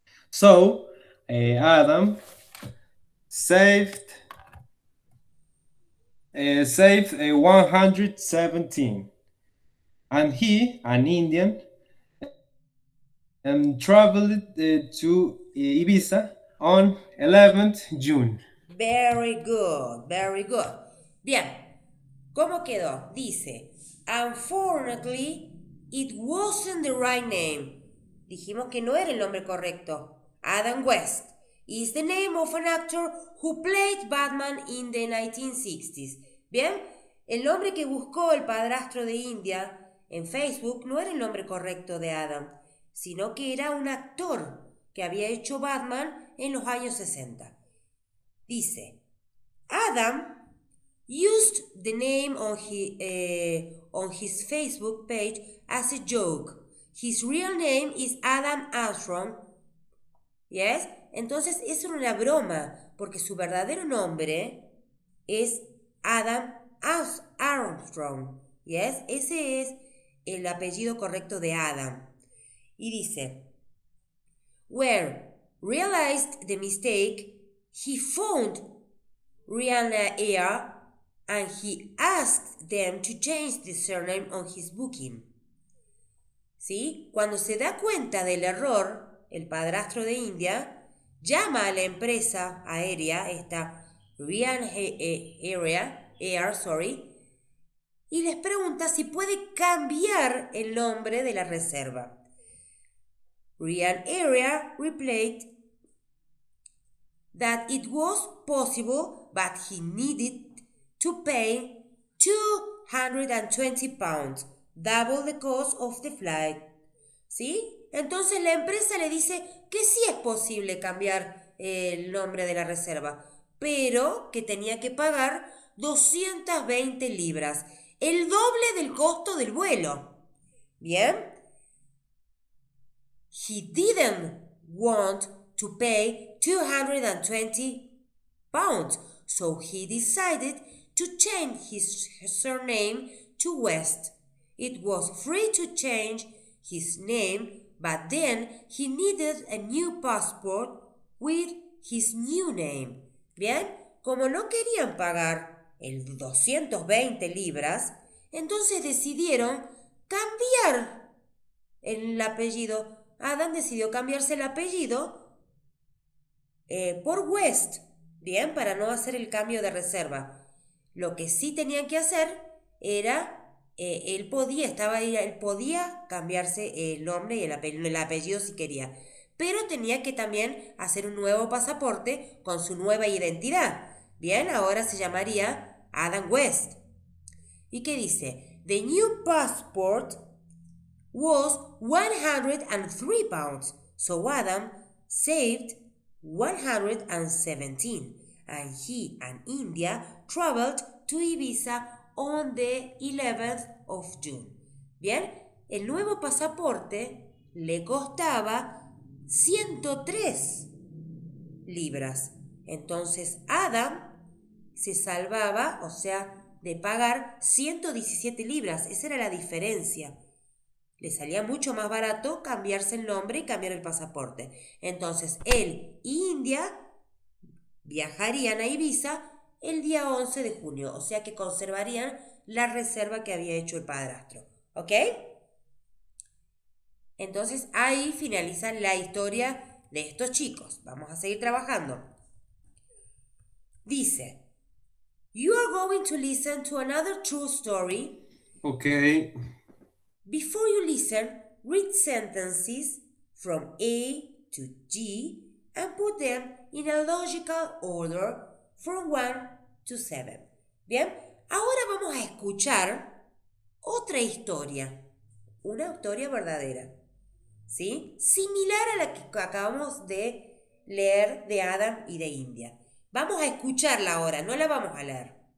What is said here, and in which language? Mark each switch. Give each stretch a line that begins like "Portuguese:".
English: So Adam saved 117, and he, an Indian, traveled to Ibiza on 11th June. Very good, very good.
Spanish: Bien, ¿cómo quedó? Dice,
English: unfortunately, it wasn't the right name.
Spanish: Dijimos que no era el nombre correcto.
English: Adam West is the name of an actor who played Batman in the 1960s.
Spanish: Bien, el nombre que buscó el padrastro de India en Facebook no era el nombre correcto de Adam, sino que era un actor que había hecho Batman en los años 60. Dice,
English: Adam used the name on his Facebook page as a joke. His real name is Adam Armstrong. Yes?
Spanish: Entonces es una broma, porque su verdadero nombre es Adam Armstrong.
English: Yes?
Spanish: Ese es el apellido correcto de Adam. Y dice,
English: where realized the mistake, he phoned Ryanair and he asked them to change the surname on his booking.
Spanish: ¿sí? Cuando se da cuenta del error, el padrastro de India llama a la empresa aérea, esta Ryan Air, y les pregunta si puede cambiar el nombre de la reserva.
English: Ryan Air replied that it was possible, but he needed to pay 220 pounds, double the cost of the flight.
Spanish: ¿Sí? Entonces la empresa le dice que sí es posible cambiar el nombre de la reserva, pero que tenía que pagar 220 libras, el doble del costo del vuelo. ¿Bien?
English: He didn't want to pay 220 pounds, so he decided to change his surname to West. It was free to change his name, but then he needed a new passport with his new name.
Spanish: Bien, como no querían pagar el 220 libras, entonces decidieron cambiar el apellido. Adam decidió cambiarse el apellido por West, bien, para no hacer el cambio de reserva. Lo que sí tenían que hacer era, él podía cambiarse el nombre y el apellido si quería, pero tenía que también hacer un nuevo pasaporte con su nueva identidad. Bien, ahora se llamaría Adam West. ¿Y qué dice?
English: The new passport was 103 pounds, so Adam saved 117, and he and India traveled to Ibiza on the 11th of June.
Spanish: Bien, el nuevo pasaporte le costaba 103 libras. Entonces Adam se salvaba, o sea, de pagar 117 libras. Esa era la diferencia. Le salía mucho más barato cambiarse el nombre y cambiar el pasaporte. Entonces, él y India viajarían a Ibiza el día 11 de junio, o sea que conservarían la reserva que había hecho el padrastro. ¿Ok? Entonces, ahí finaliza la historia de estos chicos. Vamos a seguir trabajando. Dice,
English: you are going to listen to another true story. Okay. Before you listen, read sentences from A to G and put them in a logical order from 1 to 7.
Spanish: Bien, ahora vamos a escuchar otra historia, una historia verdadera, ¿sí? Similar a la que acabamos de leer de Adam y de India. Vamos a escucharla ahora, no la vamos a leer.